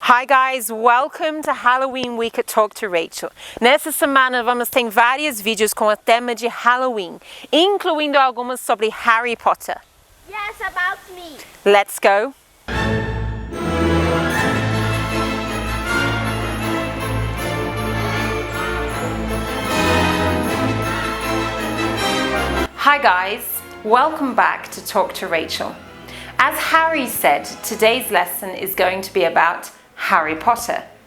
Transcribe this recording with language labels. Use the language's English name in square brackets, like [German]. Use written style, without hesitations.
[English] Hi guys, welcome to Halloween Week at Talk to Rachel. [Portuguese] Nessa semana vamos ter vários vídeos com o tema de Halloween, incluindo algumas sobre Harry Potter. [English] Yes, about me. Let's go! Hi guys, welcome back to Talk to Rachel. As Harry said, today's lesson is going to be about Harry Potter.